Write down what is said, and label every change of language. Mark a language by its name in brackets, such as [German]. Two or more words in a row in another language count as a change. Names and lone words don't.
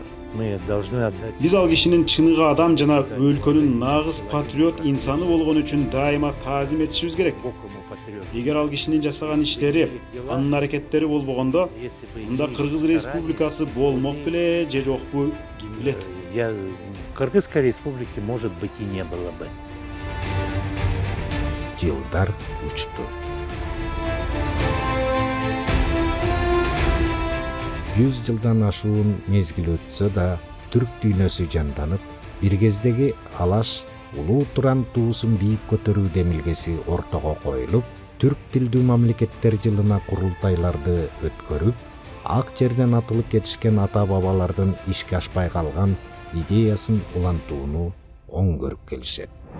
[Kyrgyz] Биз ал кишинин чыныгы адам жана өлкөнүн нагыз патриот инсаны болгон үчүн дайыма таазим этишибиз керек. Эгер ал кишинин жасаган иштери, анын аракеттери болбогондо, анда Кыргыз Республикасы болмок беле же жокпу ким билет. [Russian] Кыргызской республики, может быть, и не было бы. [Kyrgyz] Жылдар учту. 100 жылдан ашуун мезгил өтсө да, түрк дүйнөсү жанданып, бир кездеги алаш улуу туран туусун бийик көтөрүү демилгеси ортого коюлуп, түрк тилдүү мамлекеттер жылына курултайларды өткөрүп, ак жерден атылып кетишкен ата бабалардын ишке ашпай калган идеясын улантууну оң көрүп келишет.